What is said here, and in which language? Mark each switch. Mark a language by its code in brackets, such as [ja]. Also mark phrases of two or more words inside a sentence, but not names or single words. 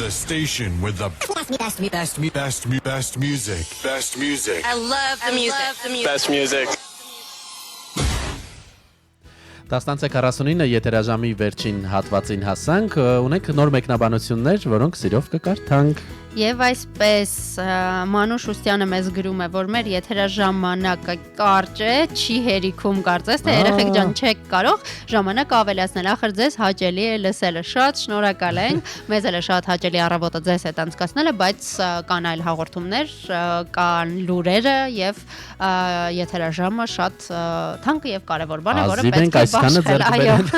[en] station with the best music. Best music. I love the music. Best music. [hy] 10:49 եթերաժամի վերջին հատվածին հասանք, ունենք նոր մեկնաբանություններ, որոնք սիրով կկարդանք։ Եվ այսպես Մանուշ Ուսյանը մեզ գրում է, որ մեր եթերաժամանակը կարճ է, չի հերիքում կարծես, թե երեխեք ջան չեք կարող ժամանակ ավելացնել, ախր ձեզ հաճելի է լսելը, շատ շնորհակալ ենք, մեզ էլ է շատ հաճելի առավոտը ձեզ հետ անցկացնելը, բայց կան այլ հաղորդումներ, կան լուրերը եւ եթերաժամը շատ թանկ եւ կարեւոր բան է, որը պետք է բաշխել, այո։